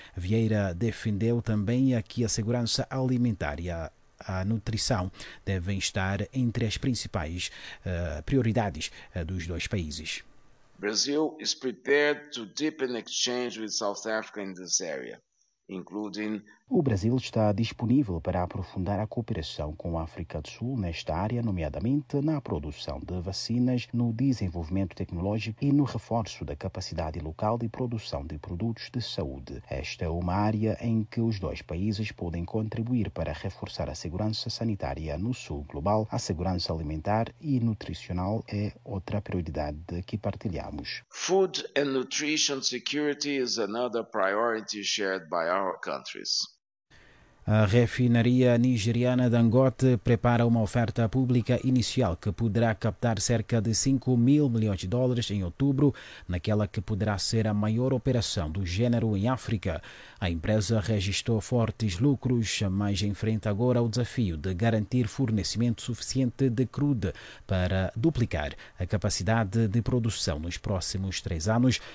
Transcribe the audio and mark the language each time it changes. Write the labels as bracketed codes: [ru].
[pt] Vieira defendeu também que a segurança alimentar e a nutrição devem estar entre as principais prioridades dos dois países. [en] Brazil is prepared to deepen exchange with South Africa in this area, including. [pt] O Brasil está disponível para aprofundar a cooperação com a África do Sul nesta área, nomeadamente na produção de vacinas, no desenvolvimento tecnológico e no reforço da capacidade local de produção de produtos de saúde. Esta é uma área em que os dois países podem contribuir para reforçar a segurança sanitária no Sul global. A segurança alimentar e nutricional é outra prioridade que partilhamos. [en] Food and nutrition security is another priority shared by our countries. [pt] A refinaria nigeriana Dangote prepara uma oferta pública inicial que poderá captar cerca de 5 mil milhões de dólares em outubro, naquela que poderá ser a maior operação do gênero em África. A empresa registrou fortes lucros, mas enfrenta agora o desafio de garantir fornecimento suficiente de crude para duplicar a capacidade de produção nos próximos 3 anos.